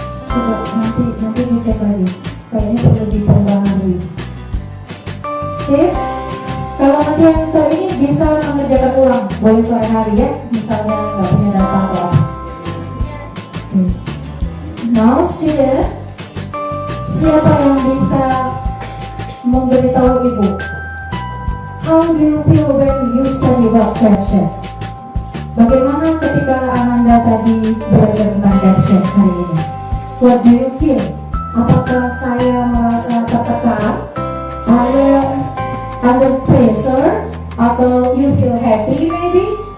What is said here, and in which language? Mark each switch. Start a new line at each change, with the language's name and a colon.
Indonesian: Coba nanti ngecek lagi. Kayaknya perlu diperbaharui. Sip. Kalau nanti yang ini bisa mengerjakan ulang, boleh sore hari ya. Misalnya nggak punya data atau apa.
English: Now student,
Indonesian: siapa yang bisa memberitahu ibu?
English: How do you feel when you study about caption?
Indonesian: Bagaimana ketika Ananda tadi belajar tentang caption hari ini?
English: What do you feel?
Indonesian: Apakah saya merasa tertekan?
English: I am under pressure?
Indonesian: Atau
English: you feel happy maybe?